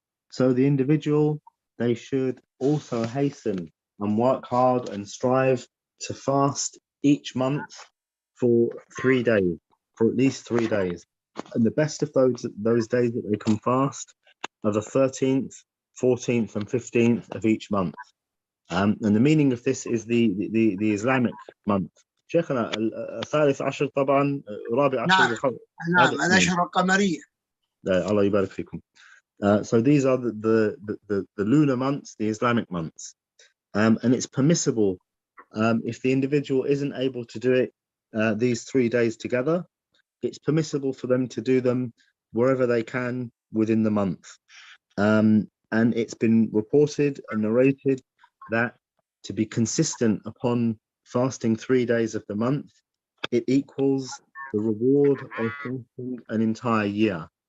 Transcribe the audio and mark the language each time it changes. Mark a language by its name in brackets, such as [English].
[English] So the individual, they should also hasten and work hard and strive to fast each month for 3 days, for at least 3 days. And the best of those days that they can fast are the 13th, 14th and 15th of each month. And the meaning of this is the Islamic month. [Arabic] شيخنا الثالث عشر طبعا رابع عشر نعم الأشهر القمرية. الله يبارك فيكم. [English] So these are the lunar months, the Islamic months, and it's permissible if the individual isn't able to do it these 3 days together. It's permissible for them to do them wherever they can within the month, and it's been reported and narrated that to be consistent upon fasting 3 days of the month, it equals the reward of fasting an entire year.